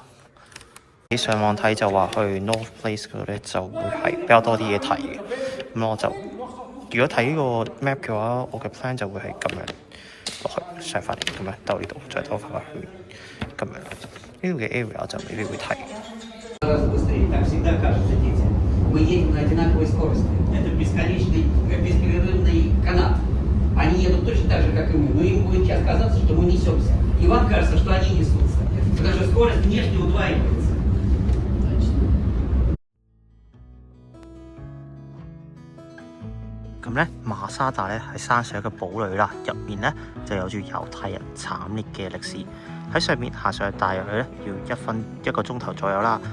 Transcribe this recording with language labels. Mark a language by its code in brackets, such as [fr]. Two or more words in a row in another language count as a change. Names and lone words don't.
[yue] 你上網睇就話去 North Place 嗰度咧就會係比較多啲嘢睇嘅，咁我就如果睇呢個 map 嘅話，我嘅 plan 就會係咁樣落去上翻嚟咁樣兜呢度，再兜翻去咁樣。呢度嘅 area 就未必會睇。 [ru] Мы едем на одинаковой скорости. Это бесконечный, беспрерывный канат. Они едут точно так же, как и мы, но им будет сейчас казаться, что мы несемся. И вам кажется, что они несутся. Потому что скорость внешне удваивается. [yue] 咁咧，馬沙達咧係山上一個堡壘啦，入面咧就有住猶太人慘烈嘅歷史。喺上面行上去大約咧要1個鐘頭左右啦。